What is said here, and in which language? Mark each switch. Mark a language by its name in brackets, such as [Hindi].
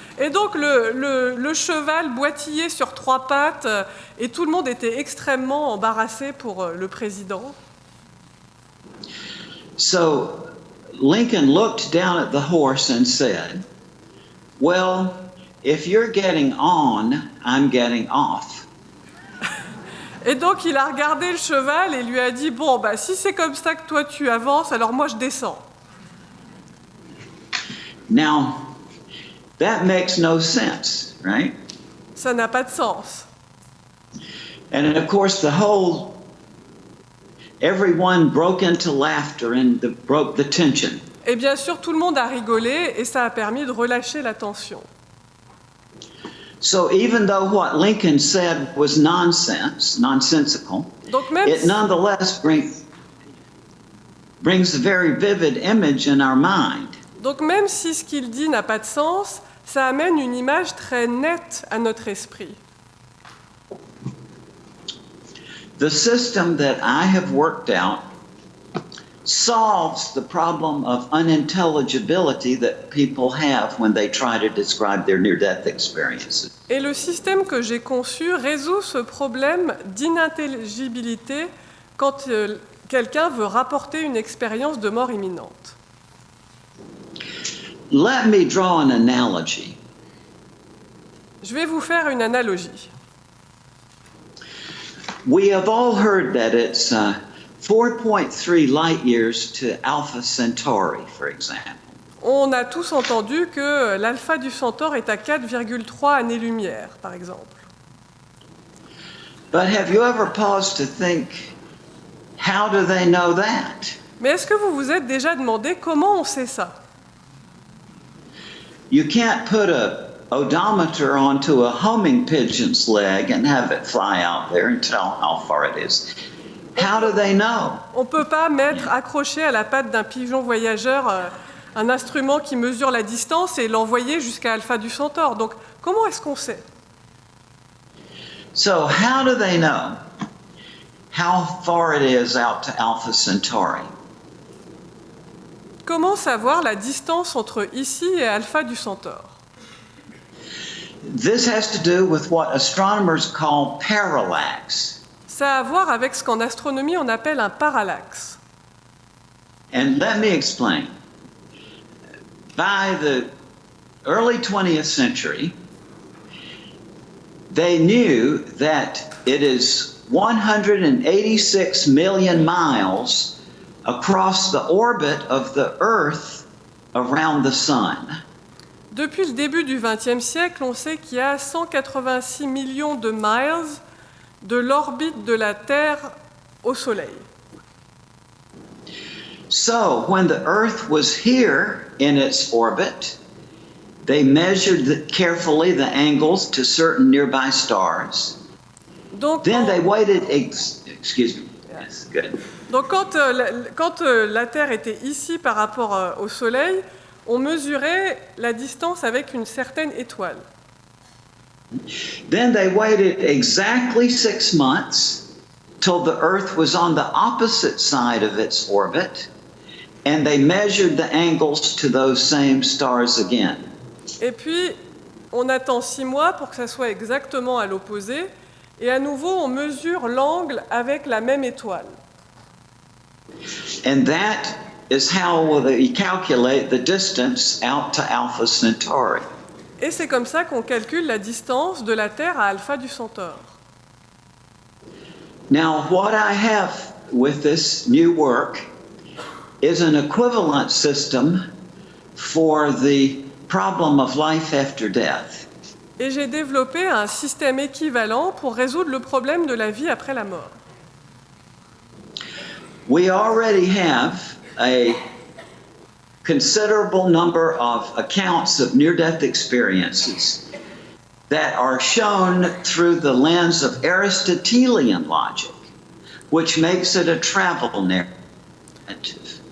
[French] Et donc le cheval boitillait sur trois pattes et tout le monde était extrêmement embarrassé pour le président. [English] So Lincoln looked down at the horse and said, "Well, if you're getting on, I'm getting off." [French] Et donc il a regardé le cheval et lui a dit « Bon, bah, si c'est comme ça que toi tu avances, alors moi je descends. » [English] Now, that makes no sense, right? [French] Ça n'a pas de sens. [English] And of course, everyone broke into laughter and broke the tension. [French] Et bien sûr, tout le monde a rigolé et ça a permis de relâcher la tension. [English] So even though what Lincoln said was nonsensical, it nonetheless brings a very vivid image in our mind. [French] Donc même si ce qu'il dit n'a pas de sens, ça amène une image très nette à notre esprit. [English] The system that I have worked out solves the problem of unintelligibility that people have when they try to describe their near-death experiences. [French] Et le système que j'ai conçu résout ce problème d'inintelligibilité quand quelqu'un veut rapporter une expérience de mort imminente. [English] Let me draw an analogy. [French] Je vais vous faire une analogie. [English] We have all heard that it's 4.3 light years to Alpha Centauri, for example. [French] On a tous entendu que l'alpha du Centaure est à 4,3 années-lumière, par exemple. [English] But have you ever paused to think, how do they know that? [French] Mais est-ce que vous vous êtes déjà demandé comment on sait ça? [English] You can't put a odometer onto a homing pigeon's leg and have it fly out there and tell how far it is. How do they know? [French] On ne peut pas mettre accroché à la patte d'un pigeon voyageur un instrument qui mesure la distance et l'envoyer jusqu'à Alpha du Centaure. Donc, comment est-ce qu'on sait? [English] So how do they know how far it is out to Alpha Centauri? [French] Comment savoir la distance entre ici et Alpha du Centaure? [English] This has to do with what astronomers call parallax. [French] Ça a à voir avec ce qu'en astronomie on appelle un parallaxe. [English] And let me explain. By the early 20th century, they knew that it is 186 million miles across the orbit of the Earth around the Sun. [French] Depuis le début du XXe siècle, on sait qu'il y a 186 millions de miles de l'orbite de la Terre au Soleil. [English] So, when the Earth was here in its orbit, they measured carefully the angles to certain nearby stars. [French] Donc, [English] Then they waited, excuse me, yes, good. [French] Donc quand la Terre était ici par rapport au Soleil, on mesurait la distance avec une certaine étoile. [English] Then they waited exactly 6 months till the Earth was on the opposite side of its orbit, and they measured the angles to those same stars again. [French] Et puis, on attend 6 mois pour que ça soit exactement à l'opposé, et à nouveau, on mesure l'angle avec la même étoile. [English] And that is how they calculate the distance out to Alpha Centauri. [French] Et c'est comme ça qu'on calcule la distance de la Terre à Alpha du Centaure. [English] Now, what I have with this new work is an equivalent system for the problem of life after death. [French] Et j'ai développé un système équivalent pour résoudre le problème de la vie après la mort. [English] We already have a considerable number of accounts of near-death experiences that are shown through the lens of Aristotelian logic, which makes it a travel narrative.